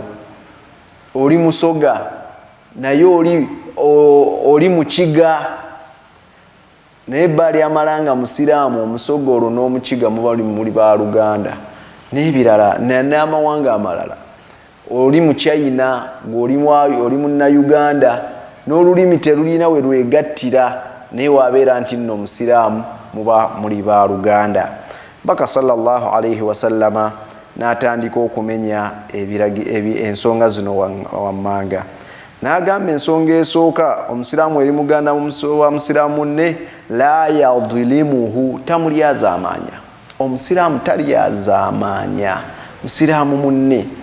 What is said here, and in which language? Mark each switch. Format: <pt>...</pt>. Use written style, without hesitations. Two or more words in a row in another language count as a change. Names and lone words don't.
<lg>Oli musoga naye oli mukiga, naye bali amalanga musiraamu omusoga olwo n'omukiga muli ba luganda n'ebirala n'amawanga amalala. Oli mu China ng'oli munnayuganda n'olulimi terulina we lwegattira, naye wabeera nti nno musiraamu muba muli ba luganda. Baka</lg> <ar>صلى الله عليه وسلم</ar> <lg>n'atandika okumenya ensonga zino wammanga. N'agamba ensonga esooka, omusiraamu eri muganda wa musiraamu munne,</lg> <ar>لا يظلمه,</ar> <lg>tamulyazaamaanya. Omusiraamu talyazaamaanya musiraamu munne.</lg>